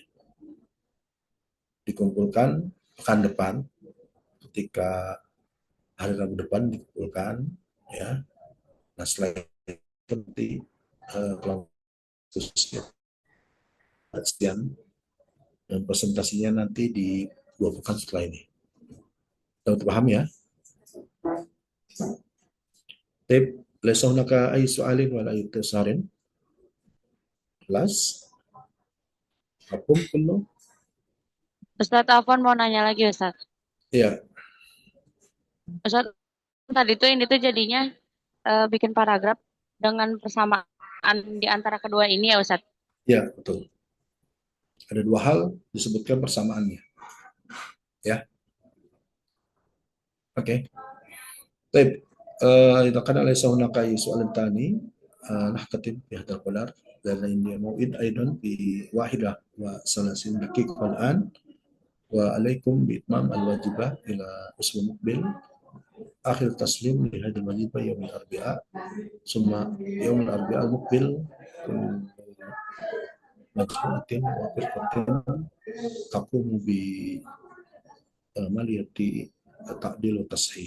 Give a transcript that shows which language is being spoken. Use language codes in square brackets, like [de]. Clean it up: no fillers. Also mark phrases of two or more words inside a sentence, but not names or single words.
[id] Dikumpulkan pekan depan, ketika hari Rabu depan dikumpulkan ya. Nah setelah itu nanti kelompok kajian dan presentasinya nanti di 2 pekan setelah ini. Dapat paham ya? Tip, lesson naka ay soalin wala ito sarin. Kelas, apung kulo. Ustadz Afwan mau nanya lagi Ustadz. Ya, Ustadz tadi tuh ini tuh jadinya bikin paragraf dengan persamaan di antara kedua ini ya Ustadz. ya betul. Ada 2 hal disebutkan persamaannya. Ya, oke. Okay. Tip, [ar] إذا كان ليس هناك أي سؤال تاني نختتم بهذا القدر لأن عندي موعد أيضا ب31 دقيقة الآن وعليكم بإتمام الواجبة إلى الأسبوع المقبل آخر تسليم لهذه الوظيفة يوم الأربعاء ثم يوم الأربعاء المقبل كل مجموعة وفرقة تقوم بعملية تعديل وتصحيح.